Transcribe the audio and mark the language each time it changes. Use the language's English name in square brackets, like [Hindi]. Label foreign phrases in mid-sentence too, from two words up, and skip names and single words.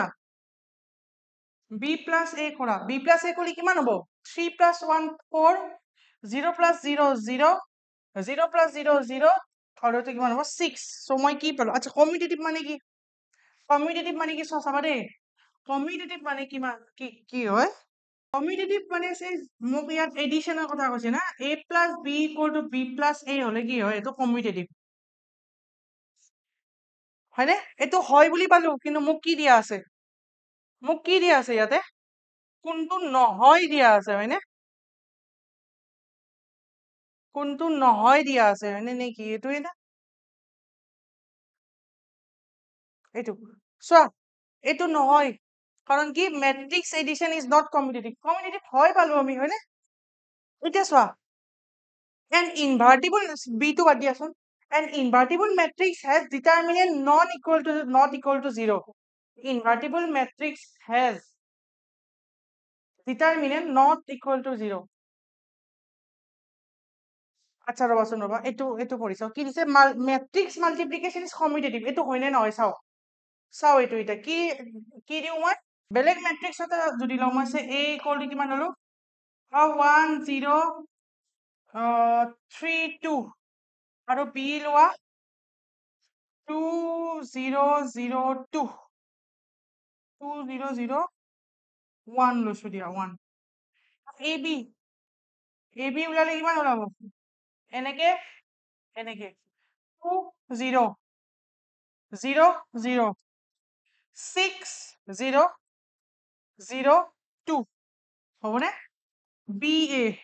[English] b plus a [Assamese] কৰা [English] b plus a [Assamese] করলে কিমান হ'ব [English] 3 plus 1 [Assamese] 4 0 plus 0 0 0 plus 0 0 আৰু এইটো কিমান হ'ব 6 সো মই কি পালো আচ্ছা কমিউটেটিভ মানে কি চাবা দেই কমিউটেটিভ মানে কি হয় কমিউটেটিভ মানে মোক ইয়াত এডিশনৰ কথা কৈছে না [English] a plus b equal to b plus a [Assamese] হলে কি হয় এইটো কমিউটেটিভ হয়নে এইটো হয় বুলি পালো কিন্তু মোক কি দিয়া আছে ইয়াতে কোনটো নহয় দিয়া আছে হয়নে কোনটো নহয় দিয়া আছে হয়নে নে কি এইটোৱে না এইটো চোৱা এইটো নহয় কাৰণ কি [English] matrix addition is not commutative [Assamese] হয় পালো আমি হয়নে এতিয়া চোৱা [English] an invertible b to [Assamese] বাদ দিয়াচোন [English] an invertible matrix has determinant not equal to 0 invertible matrix has determinant not equal to 0 [Assamese] আচ্ছা ৰবাচোন ৰবা এইটো পঢ়ি চাও কি দিছে [English] matrix multiplication is commutative [Assamese] এইটো হয় নে নহয় চাও এইটো এটা কি দিও মই বেলেগ মেট্ৰিক্স এটা যদি লও মই [English] a equal to [Assamese] কিমান হলো 1 0 3 2 আৰু B লোৱা 2 0 0 2 2 0 0 1 লৈছো দিয়া 1 AB ওলালে কিমান ওলাব এনেকে এনেকে 2 0 0 0 6 0 0 2 হ'বনে BA